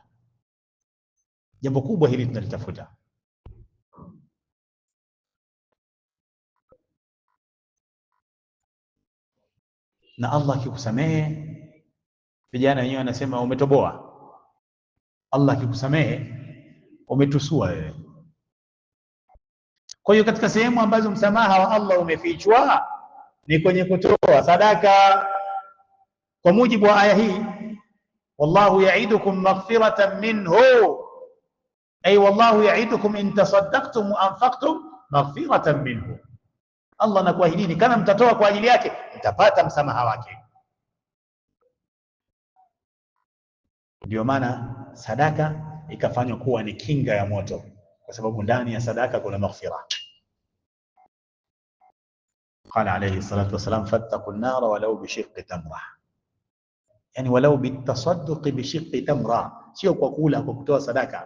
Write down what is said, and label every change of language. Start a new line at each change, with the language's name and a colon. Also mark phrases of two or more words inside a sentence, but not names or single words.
Swahili: Jambo kubwa hili tunalitafuta. Na Allah akikusamehe, vijana wenyewe wanasema umetoboa. Allah akikusamehe umetusua wewe. Kwa hiyo katika sehemu ambazo msamaha wa Allah umefichwa ni kwenye kutoa sadaka. Kwa mujibu wa aya hii,
Arabic: والله يعدكم مغفرة منه أي والله يعدكم إن تصدقتم وأنفقتم مغفرة منه.
Swahili: Allah anakuahidini kama mtatoa kwa ajili yake mtapata msamaha wake. Ndio maana sadaka ikafanywa kuwa ni kinga ya moto, kwa sababu ndani ya sadaka kuna maghfira.
Arabic: قال عليه الصلاة والسلام فاتقوا النار ولو بشق تمرة يعني ولو بالتصدق بشق تمرة,
Swahili: sio kwa kula, kwa kutoa sadaka.